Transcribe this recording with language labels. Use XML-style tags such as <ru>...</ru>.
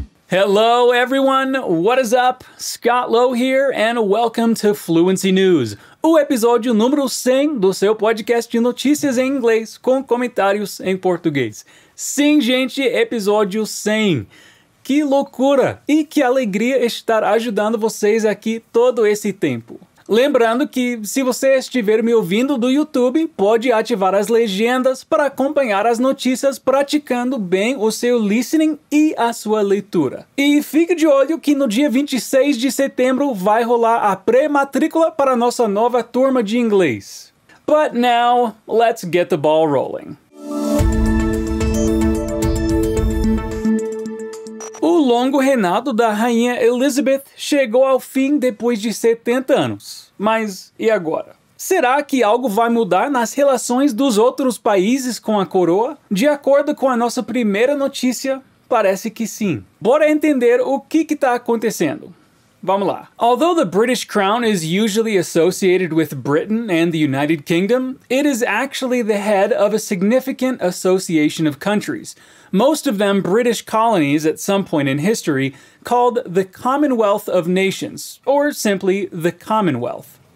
<en>Hello everyone, what is up? Scott Lowe here and welcome to Fluency News,</en> <pt>o episódio número 100 do seu podcast de notícias em inglês com comentários em português. Sim, gente, episódio 100. Que loucura! E que alegria estar ajudando vocês aqui todo esse tempo. Lembrando que, se você estiver me ouvindo do YouTube, pode ativar as legendas para acompanhar as notícias praticando bem o seu listening e a sua leitura. E fique de olho que no dia 26 de setembro vai rolar a pré-matrícula para a nossa nova turma de inglês.</pt> <en>But now, let's get the ball rolling.</en> <pt>O longo reinado da rainha Elizabeth chegou ao fim depois de 70 anos. Mas e agora? Será que algo vai mudar nas relações dos outros países com a coroa? De acordo com a nossa primeira notícia, parece que sim. Bora entender o que está acontecendo. Vamos lá.</pt> <en>Although the British crown is usually associated with Britain and the United Kingdom, it is actually the head of a significant association of countries, most of them British colonies at some point in history, called the Commonwealth of Nations, or simply the Commonwealth.</en>